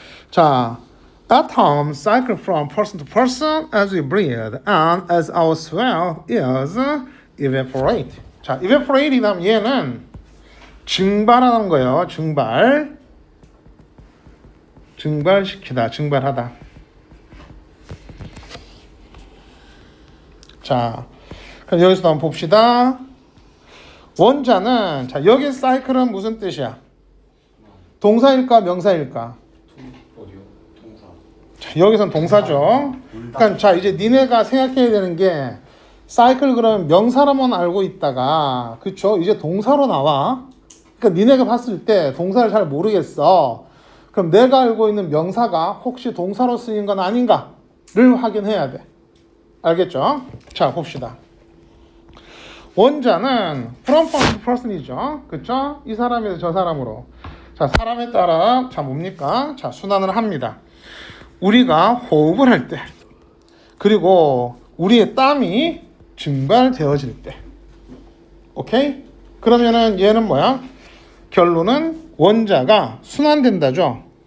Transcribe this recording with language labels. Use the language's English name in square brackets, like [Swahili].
[English] 자, atoms cycle from person to person as we breathe and as our swell is evaporate. [Korean] 자, evaporate이 다음 얘는 증발하는 거예요. 증발시키다, 증발하다. 자, 그럼 여기서 한번 봅시다. 원자는 자 여기 사이클은 무슨 뜻이야? 동사일까 명사일까? 어디요? 동사. 자, 여기선 동사죠. 그러니까 자 이제 니네가 생각해야 되는 게 사이클 그러면 명사로만 알고 있다가 그쵸? 이제 동사로 나와. 그러니까 니네가 봤을 때 동사를 잘 모르겠어. 그럼 내가 알고 있는 명사가 혹시 동사로 쓰인 건 아닌가를 확인해야 돼. 알겠죠? 자 봅시다. 원자는 from person to person 이죠. 그쵸? 이 사람에서 저 사람으로. 자, 사람에 따라, 자, 뭡니까? 자, 순환을 합니다. 우리가 호흡을 할 때, 그리고 우리의 땀이 증발되어질 때. 오케이? 그러면은 얘는 뭐야? 결론은 원자가 순환된다죠.